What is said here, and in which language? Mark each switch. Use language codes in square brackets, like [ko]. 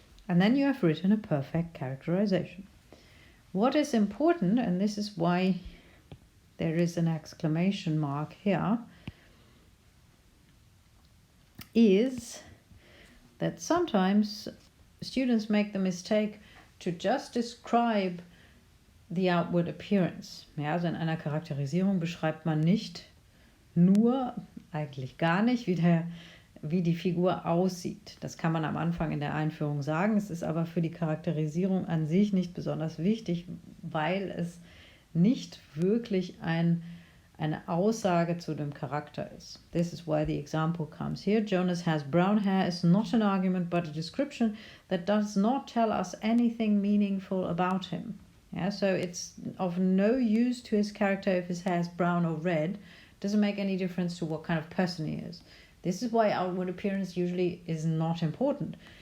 [en] And then you have written a perfect characterization. What is important, and this is why there is an exclamation mark here, is that sometimes students make the mistake to just describe the outward appearance. [de] Ja, also in einer Charakterisierung beschreibt man nicht nur, eigentlich gar nicht, wie die Figur aussieht. Das kann man am Anfang in der Einführung sagen. Es ist aber für die Charakterisierung an sich nicht besonders wichtig, weil es nicht wirklich eine Aussage zu dem Charakter ist. [en] This is why the example comes here. Jonas has brown hair is not an argument but a description that does not tell us anything meaningful about him. Yeah, so it's of no use to his character if his hair is brown or red. Doesn't make any difference to what kind of person he is. This is why outward appearance usually is not important.